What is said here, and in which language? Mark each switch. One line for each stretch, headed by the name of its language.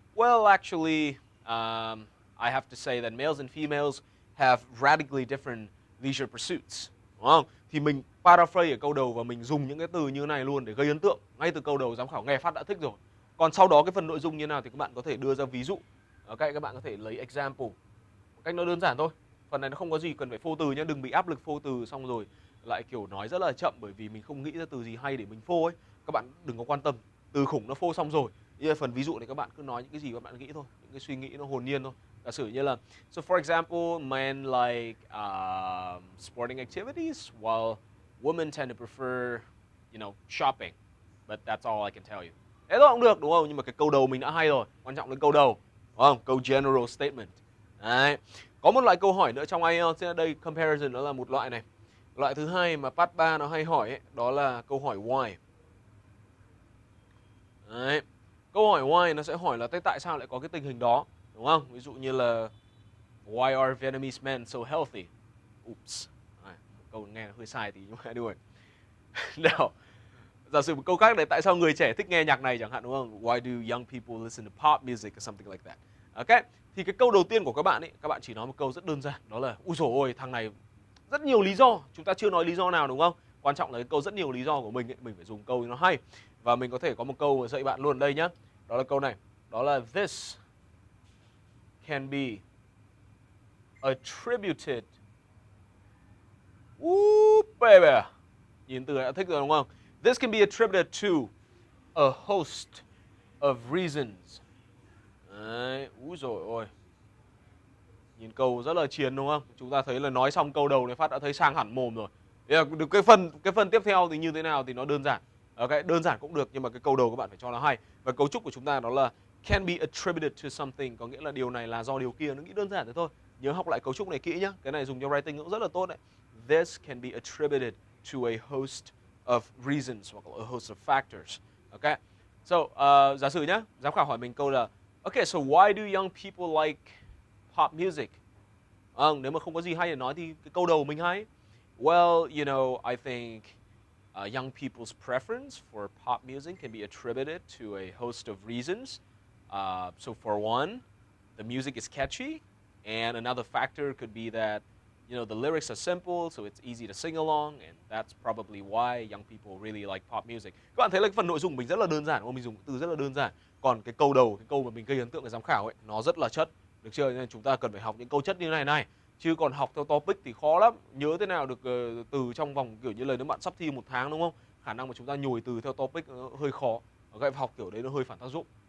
English: Well, actually, I have to say that males and females have radically different leisure pursuits.
Vietnamese: Đúng không? Thì mình paraphrase ở câu đầu và mình dùng những cái từ như này luôn để gây ấn tượng. Ngay từ câu đầu giám khảo nghe phát đã thích rồi. Còn sau đó cái phần nội dung như nào thì các bạn có thể đưa ra ví dụ. Ok, các bạn có thể lấy example. Một cách nó đơn giản thôi. Phần này nó không có gì cần phải phô từ nhé, đừng bị áp lực phô từ xong rồi lại kiểu nói rất là chậm bởi vì mình không nghĩ ra từ gì hay để mình phô ấy. Các bạn đừng có quan tâm, từ khủng nó phô xong rồi. Phần ví dụ này các bạn cứ nói những cái gì các bạn nghĩ thôi, những cái suy nghĩ nó hồn nhiên thôi.
English: Giả sử như là so for example, men like sporting activities while women tend to prefer, shopping. But that's all I can tell you.
Vietnamese: Thế thôi cũng được, đúng không? Nhưng mà cái câu đầu mình đã hay rồi, quan trọng là câu đầu, đúng không? Câu general statement. Đấy. Có một loại câu hỏi nữa trong IELTS ở đây, comparison đó là một loại này. Loại thứ hai mà part 3 nó hay hỏi ấy, đó là câu hỏi why. Đấy. Câu hỏi why nó sẽ hỏi là tại sao lại có cái tình hình đó, đúng không?
English: Ví dụ như là why are Vietnamese men so healthy? Oops.
Vietnamese: Câu nghe nó hơi sai tí nhưng mà anyway. Nào. Giả sử một câu khác này, tại sao người trẻ thích nghe nhạc này chẳng hạn, đúng không?
English: Why do young people listen to pop music or something like that? Ok.
Vietnamese: Thì cái câu đầu tiên của các bạn ấy, các bạn chỉ nói một câu rất đơn giản, đó là úi dồi ôi, thằng này rất nhiều lý do, chúng ta chưa nói lý do nào, đúng không? Quan trọng là cái câu rất nhiều lý do của mình ấy, mình phải dùng câu nó hay. Và mình có thể có một câu mà dạy bạn luôn đây nhá. Đó là câu này. Đó là this can be attributed. Baby. Nhìn từ này đã thích rồi đúng không?
English: This can be attributed to a host of reasons.
Vietnamese: Đấy, úi dồi ôi. Nhìn câu rất là chiến đúng không? Chúng ta thấy là nói xong câu đầu này phát đã thấy sang hẳn mồm rồi. Cái phần tiếp theo thì như thế nào thì nó đơn giản. Đơn giản cũng được nhưng mà cái câu đầu các bạn phải cho nó hay. Và cấu trúc của chúng ta đó là can be attributed to something, có nghĩa là điều này là do điều kia, nó nghĩ đơn giản thế thôi. Nhớ học lại cấu trúc này kỹ nhá. Cái này dùng cho writing cũng rất là tốt đấy.
English: This can be attributed to a host of reasons hoặc a host of factors. Okay. So, giả sử nhá, giám khảo hỏi mình câu là okay, so why do young people like pop music?
Vietnamese: Nếu mà không có gì hay để nói thì cái câu đầu mình hay.
English: Well, you know, I think young people's preference for pop music can be attributed to a host of reasons. So for one, the music is catchy, and another factor could be that, you know, the lyrics are simple, so it's easy to sing along, and that's probably why young people really like pop music.
Vietnamese: Các bạn thấy là cái phần nội dung mình rất là đơn giản, đúng không? Mình dùng từ rất là đơn giản. Còn cái câu đầu, cái câu mà mình gây ấn tượng với giám khảo ấy, nó rất là chất. Được chưa? Nên chúng ta cần phải học những câu chất như này này. Chứ còn học theo topic thì khó lắm. Nhớ thế nào được từ trong vòng kiểu như là nếu bạn sắp thi 1 tháng đúng không? Khả năng mà chúng ta nhồi từ theo topic nó hơi khó. Cái học kiểu đấy nó hơi phản tác dụng.